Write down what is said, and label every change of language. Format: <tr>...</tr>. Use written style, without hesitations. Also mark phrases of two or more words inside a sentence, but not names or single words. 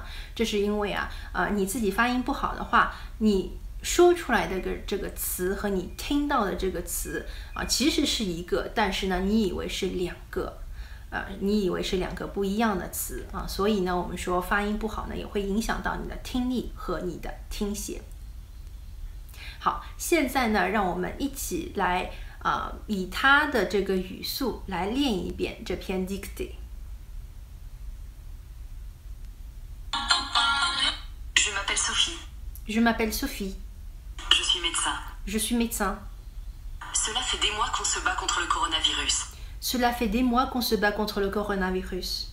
<zh>这是因为你自己发音不好的话，你说出来的这个词和你听到的这个词其实是一个，但是呢你以为是两个，你以为是两个不一样的词所以呢我们说发音不好呢也会影响到你的听力和你的听写。好，现在呢让我们一起来以它的这个语速来练一遍这篇 dictée。</zh> <fr>Je m'appelle Sophie. Je m'appelle Sophie. Je suis médecin. Je suis médecin. Cela fait des mois qu'on se bat contre le coronavirus. Cela fait des mois qu'on se bat contre le coronavirus.</fr>